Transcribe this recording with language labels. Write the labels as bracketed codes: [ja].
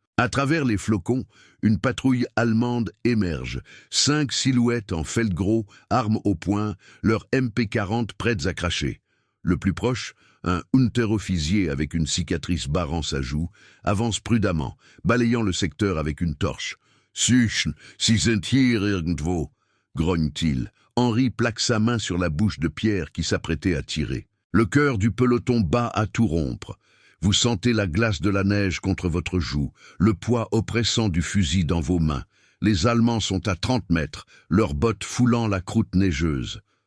[fr] À travers les flocons, une patrouille allemande émerge. 5 silhouettes en feldgros, armes au poing, leurs MP40 prêtes à cracher. Le plus proche, un unterofficier avec une cicatrice barrant sa joue, avance prudemment, balayant le secteur avec une torche. [de] « Süchen, Sie sind hier irgendwo » [fr] grogne-t-il. Henri plaque sa main sur la bouche de Pierre qui s'apprêtait à tirer. Le cœur du peloton bat à tout rompre. Vous sentez la glace de la neige contre votre joue, le poids oppressant du fusil dans vos mains. Les Allemands sont à 30 mètres, leurs bottes foulant la croûte neigeuse.